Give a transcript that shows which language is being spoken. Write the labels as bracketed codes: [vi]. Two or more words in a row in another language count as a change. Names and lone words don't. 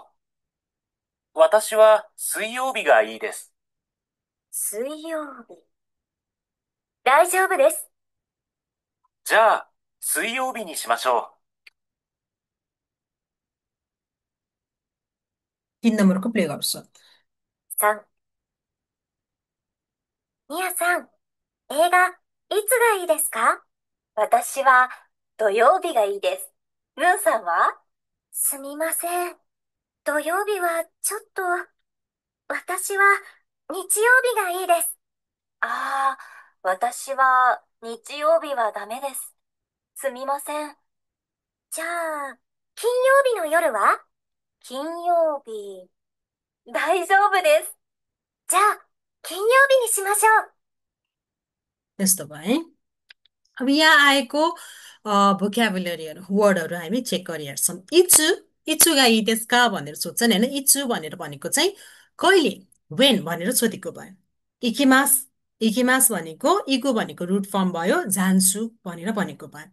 [ja] 私は水曜日がいいです。水曜日。大丈夫です。じゃあ、水曜日にしましょ [ne] 3 नम्बरको प्ले गर्छु। [ja] 3、ミヤさん、映画、いつがいいですか？私は土曜日がいいです。ムーさんは？すみません。土曜日はちょっと、私は日曜日がいいです。ああ、私は日曜日はダメです。すみません。じゃあ、金曜日の夜は？金曜日、大丈夫です。じゃあ、金曜日にしましょう。 [ne] यस्तो भयो है। अब यहाँ आएको भोक्याबुलरीहरू वर्डहरू हामी चेक गरिहेर्छौँ। इच्छु, [ja] いつがいいですか [ne] भनेर सोध्छन् होइन। इच्छु भनेर भनेको चाहिँ कहिले, वेन भनेर सोधेको भयो। इकिमास, इकिमास भनेको इगो भनेको रुट फर्म भयो, जान्छु भनेर भनेको भयो।